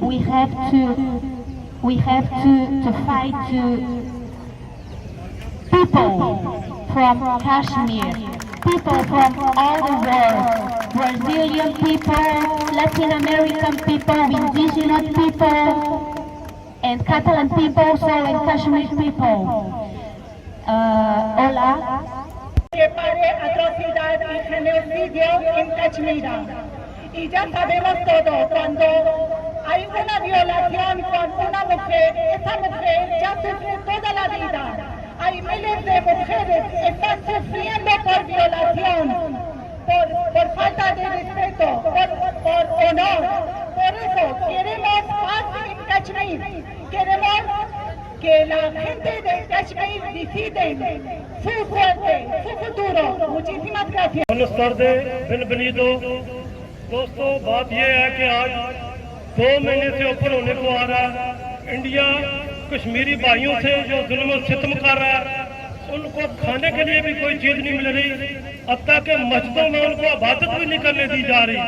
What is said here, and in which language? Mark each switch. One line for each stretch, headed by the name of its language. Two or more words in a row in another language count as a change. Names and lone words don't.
English: We have to fight to people from Kashmir, people from all the world, Brazilian people, Latin American people, indigenous people, and Catalan people, so and Kashmir people.
Spanish: Hola. Que pare atrocidad y genocidio en Kashmir. Y ya sabemos todo, cuando hay una violación con una mujer, esa mujer ya sufre toda la vida. Hay miles de mujeres que están sufriendo por violación, por falta de respeto, por honor. Por eso queremos paz en Kashmir. Queremos que la gente de Kashmir decide su suerte, su futuro. Muchísimas gracias. Buenas tardes, bienvenido.
Hindi: दोस्तों बात यह है कि आज 2 महीने से ऊपर होने को आ रहा है, इंडिया कश्मीरी भाइयों से जो जुल्म और सितम कर रहा है, उनको खाने के लिए भी कोई चीज नहीं मिल रही, हत्ता के मस्जिदों में उनको इबादत भी नहीं करने दी जा रही।